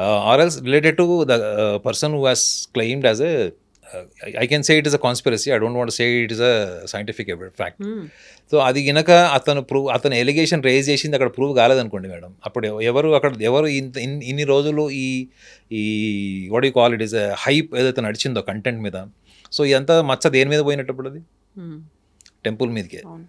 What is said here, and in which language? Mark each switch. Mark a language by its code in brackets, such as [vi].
[en] Or else related to the person who has claimed as a I can say it is a conspiracy. I don't want to say it is a scientific fact. [te] So అది గినక అతను allegation raise చేసింది అక్కడ prove కాలేదనుకోండి madam, అప్పుడు ఎవరు ఇన్ని రోజులు ఈ [en] what you call it [te] is hype ఏదైతే నడిచిందో కంటెంట్ మీద, సో ఇదంతా మచ్చ దేని మీద పోయినప్పుడు అది టెంపుల్ మీదకే.